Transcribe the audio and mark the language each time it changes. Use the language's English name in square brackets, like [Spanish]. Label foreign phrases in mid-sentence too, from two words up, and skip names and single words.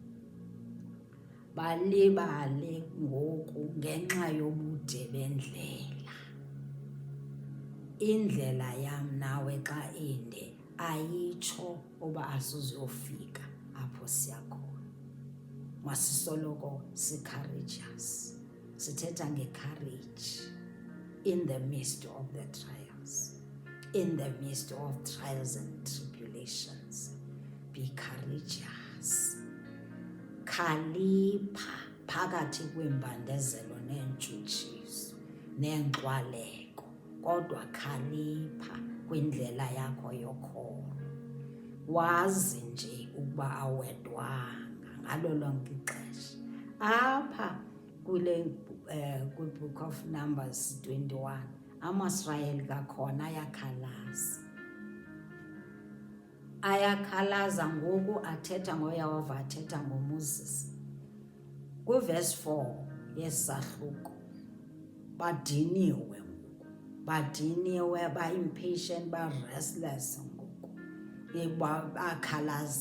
[Xhosa] Balibale ngoku ngenxa yobude bendlela. Indlela yam nawe xa inde ayitsho uba asizuyofika apho siya khona. Masisoloko si-courageous. [English] Sithetha nge-courage in the midst of the trials. In the midst of trials and tribulations. Be courageous. [Xhosa] Khalipha phakathi kweembandezelo neentshutshiso neenxwaleko. Kodwa khalipha kwindlela yakho yokholo. Wazi nje ukuba awedwanga ngalo lonke ixesha. Apha kwi-book of Numbers 21, amaSrayeli kakhona ayakhalaza ngoku athetha ngoYehova, athetha ngoMoses. Kwivesi 4 yesahluko badiniwe ngoku, badiniwe, ba-impatient, ba-restless ngoku, bakhalaza.